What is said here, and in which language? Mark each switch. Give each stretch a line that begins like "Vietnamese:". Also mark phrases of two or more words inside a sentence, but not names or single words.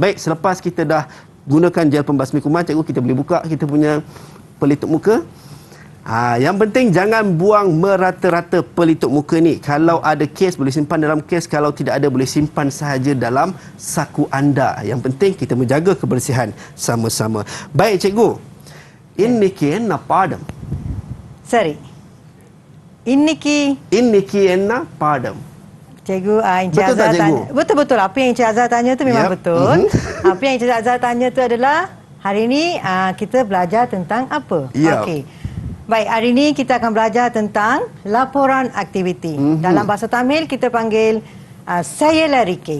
Malay: Baik, selepas kita dah gunakan gel pembasmi kuman, cikgu, kita boleh buka kita punya pelitup muka. Yang penting jangan buang merata-rata pelitup muka ni. Kalau ada kes boleh simpan dalam kes, kalau tidak ada boleh simpan sahaja dalam saku anda. Yang penting kita menjaga kebersihan sama-sama. Baik cikgu,
Tamil: இன்னிக்கி என்ன பாடம்? சரி, இன்னிக்கி என்ன பாடம்?
Malay: Cikgu, Encik Betul Azhar tak, cikgu? tanya. Betul-betul. Apa yang Encik Azhar tanya tu memang betul. Apa yang Encik Azhar tanya tu adalah hari ini kita belajar tentang apa? Okey. Baik, hari ini kita akan belajar tentang laporan aktiviti. Dalam bahasa Tamil kita panggil Sayalarikai.